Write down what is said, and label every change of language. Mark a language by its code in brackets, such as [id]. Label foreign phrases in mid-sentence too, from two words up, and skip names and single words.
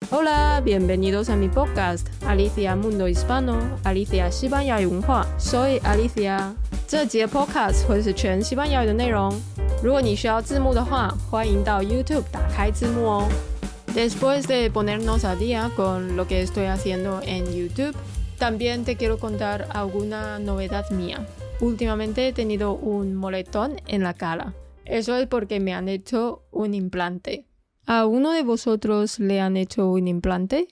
[es] Hola, bienvenidos a mi podcast Alicia Mundo Hispano, Alicia [zh] 西班牙语文化 [es] Soy Alicia。 [zh] 这集的 podcast 会是全西班牙语的内容，如果你需要字幕的话，欢迎到 YouTube 打开字幕哦。 [es] Después de ponernos al día con lo que estoy haciendo en YouTube, también te quiero contar alguna novedad mía. Últimamente he tenido un moretón en la cara. Eso es porque me han hecho un implante. ¿A uno de vosotros le han hecho un implante?